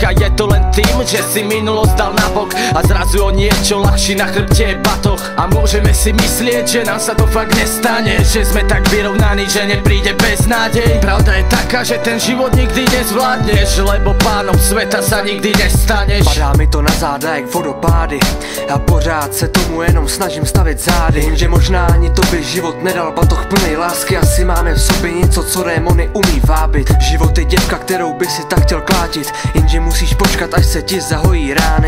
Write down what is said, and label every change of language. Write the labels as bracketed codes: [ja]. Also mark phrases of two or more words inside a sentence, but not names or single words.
[sk] A je to len tým, že si minulosť dal nabok. A zrazu o niečo ľahší na chrbte je batoh. A môžeme si myslieť, že nám sa to fakt nestane. Že sme tak vyrovnaní, že nepríde beznádej. Pravda je taká, že ten život nikdy nezvládneš, lebo pánom sveta sa nikdy nestaneš. [cs] Padá mi to na záda jak vodopády a pořád se tomu jenom snažím stavit zády. Vím, že možná ani to by život nedal batoh plnej lásky. Asi máme v sobě něco, co démony umí vábit. Život je děvka, kterou by si tak chtěl klátit, jenže musíš počkat, až se ti zahojí rány.